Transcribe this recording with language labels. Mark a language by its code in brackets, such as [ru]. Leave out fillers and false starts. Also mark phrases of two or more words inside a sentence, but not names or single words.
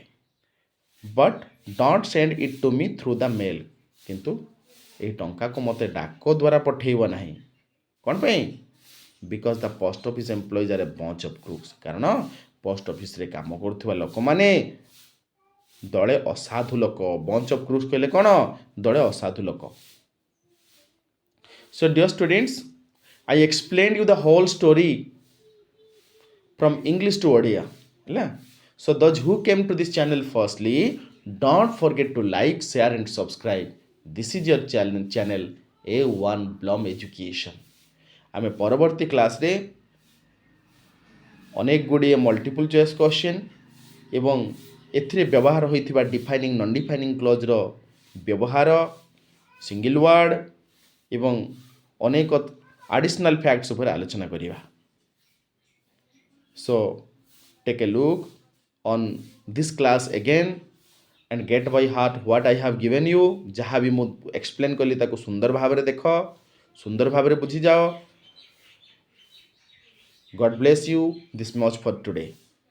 [en] But don't send it to me through the mail, [or] କିନ୍ତୁ ଏହି ଟଙ୍କାକୁ ମୋତେ ଡାକ ଦ୍ୱାରା ପଠାଇବ ନାହିଁ। କ'ଣ ପାଇଁ? [en] because the post office employees are a bunch of crooks, [or] କାରଣ ପୋଷ୍ଟ ଅଫିସରେ କାମ କରୁଥିବା ଲୋକମାନେ ଦଳେ ଅସାଧୁ ଲୋକ। [en] bunch of crooks [or] କହିଲେ କ'ଣ? ଦଳେ ଅସାଧୁ ଲୋକ। [en] So dear students, I explained you the whole story from English to Odia. So those who came to this channel firstly, don't forget to like, share and subscribe. This is your channel A1 Blom Education. [or] ଆମେ ପରବର୍ତ୍ତୀ କ୍ଲାସ୍ରେ ଅନେକ ଗୁଡ଼ିଏ [en] multiple choice question [or] ଏବଂ ଏଥିରେ ବ୍ୟବହାର ହୋଇଥିବା [en] defining non defining clause [or] ବ୍ୟବହାର, [en] single word [or] ଏବଂ ଅନେକ [en] additional facts [or] ଉପରେ ଆଲୋଚନା କରିବା। [en] So take a look on this class again and get by heart what I have given you. [or] ଯାହା ବି ମୁଁ ଏକ୍ସପ୍ଲେନ୍ କଲି ତାକୁ ସୁନ୍ଦର ଭାବରେ ଦେଖ, ସୁନ୍ଦର ଭାବରେ ବୁଝିଯାଅ। [en] God bless you. This much for today.